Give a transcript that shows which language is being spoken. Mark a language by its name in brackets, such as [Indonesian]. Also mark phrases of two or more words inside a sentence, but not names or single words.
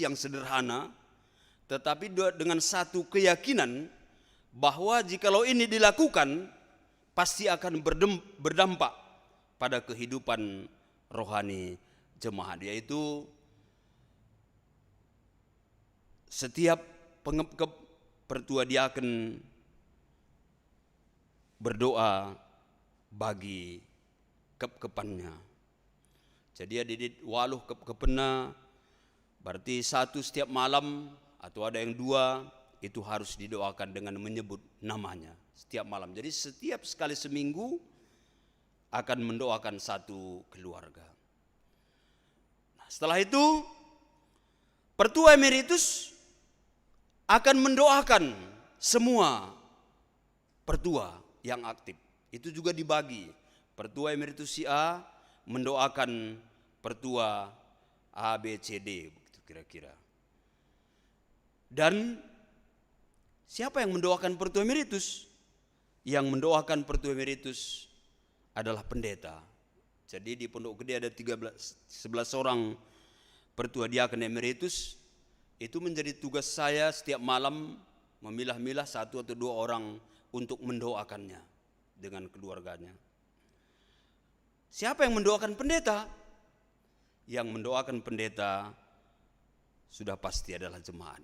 [Indonesian] yang sederhana, tetapi dengan satu keyakinan bahwa jikalau ini dilakukan pasti akan berdampak pada kehidupan rohani jemaat, yaitu setiap pertua diaken berdoa bagi kep-kepannya. [Batak Karo] Jadi adidit waluh kep-kepena, [Indonesian] berarti satu setiap malam atau ada yang 2, itu harus didoakan dengan menyebut namanya setiap malam. Jadi setiap sekali seminggu akan mendoakan satu keluarga. Nah, setelah itu pertua emeritus akan mendoakan semua pertua yang aktif. Itu juga dibagi. Pertua emeritus si A mendoakan pertua A, B, C, D, begitu kira-kira. Dan siapa yang mendoakan pertua emeritus? Yang mendoakan pertua emeritus adalah pendeta. Jadi di Pondok Gede ada 11 orang pertua diaken emeritus. Itu menjadi tugas saya setiap malam memilah-milah 1 atau 2 orang untuk mendoakannya dengan keluarganya. Siapa yang mendoakan pendeta? Yang mendoakan pendeta sudah pasti adalah jemaat.